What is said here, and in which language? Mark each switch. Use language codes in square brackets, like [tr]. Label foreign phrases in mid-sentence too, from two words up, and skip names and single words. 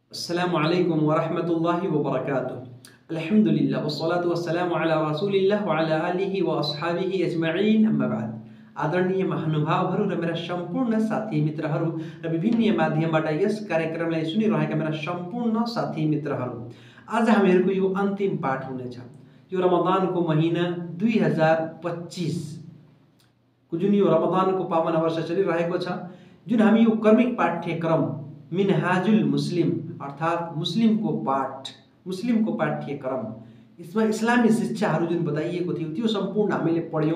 [ar] السلام عليكم ورحمة الله وبركاته. الحمد لله والصلاة والسلام على رسول الله وعلى آله وأصحابه أجمعين، أما بعد. [ne] आदरणीय महानुभावहरू र मेरा सम्पूर्ण साथी मित्रहरू र विभिन्न माध्यमबाट यस कार्यक्रमलाई सुनिरहेका मेरा सम्पूर्ण साथी मित्रहरू, आज हामीहरूको यो अन्तिम पाठ हुनेछ। यो रमजानको महिना 2025 को जुन यो रमजानको पावन वर्ष चलिरहेको छ, जुन हामी यो कर्मिक पाठ्यक्रम मिनहाजुल मुस्लिम अर्थात मुस्लिमको पाठ्यक्रम, यसमा इस्लामी शिक्षाहरू जुन बताइएको थियो त्यो सम्पूर्ण हामीले पढ्यौँ।